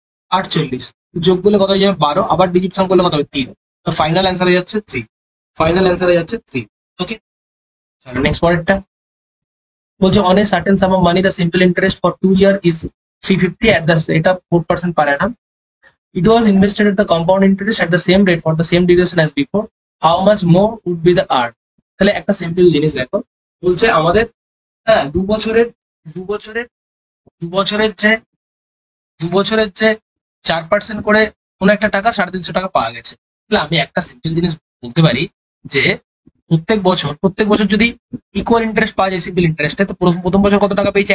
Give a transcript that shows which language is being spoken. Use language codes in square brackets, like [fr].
[bn] 48 যোগ করলে কত হয়ে যাবে? 12। আবার ডিজিট সাম করলে কত হবে? 3। তো ফাইনাল অ্যান্সার হয়ে যাচ্ছে 3। ফাইনাল অ্যান্সার হয়ে যাচ্ছে 3। ওকে, নেক্সট পরেরটা বলছে [en] On a certain sum of money the simple interest for 2 year is 350 at the এটা 4% per annum. It was invested at the compound interest at the same rate for the same duration as before. How much more would be the earn? [bn] তাহলে একটা simple জিনিস দেখো, বলছে আমাদের 2 বছরের 2 বছরের 2 বছরের যে 4% করে কোনো একটা টাকা 350 টাকা পাওয়া গেছে। তাহলে আমি একটা সিম্পল জিনিস বলতে পারি যে প্রত্যেক বছর যদি ইকুয়াল ইন্টারেস্ট পাওয়া যায় সিম্পল ইন্টারেস্টে, তো প্রথম বছর কত টাকা পেয়েছে?